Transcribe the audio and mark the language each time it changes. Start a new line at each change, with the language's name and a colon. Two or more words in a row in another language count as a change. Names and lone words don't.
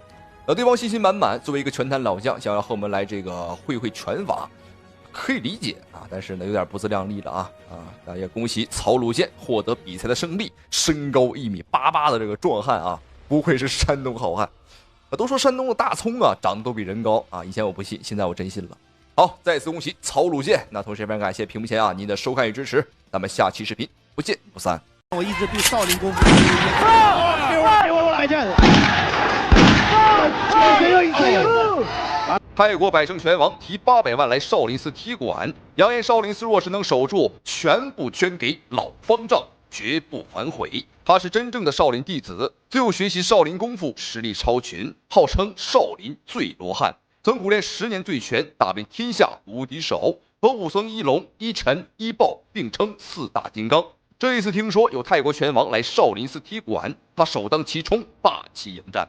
Chinese: 對方信心滿滿，作為一個拳壇老將，想要和我們來這個會拳法，可以理解啊，但是呢有點不自量力了啊。那也恭喜曹魯健獲得比賽的勝利，身高1.88米的這個壯漢啊，不愧是山東好漢。都說山東的大蔥啊，長得都比人高啊！以前我不信，現在我真信了。好，再次恭喜曹魯健。那同時也非常感謝屏幕前啊您的收看與支持。咱们下期视频不见不散。我一直对少林功夫泰国百胜拳王提800万来少林寺踢馆，扬言少林寺若是能守住，全部捐给老方丈，绝不反悔。他是真正的少林弟子，自幼学習少林功夫，實力超群，號稱少林醉羅漢，曾苦練10年醉拳，打遍天下無敵手，和武僧一龍、一陳、一豹並稱4大金剛。這一次聽說有泰國拳王來少林寺踢館，他首當其衝，霸氣迎戰。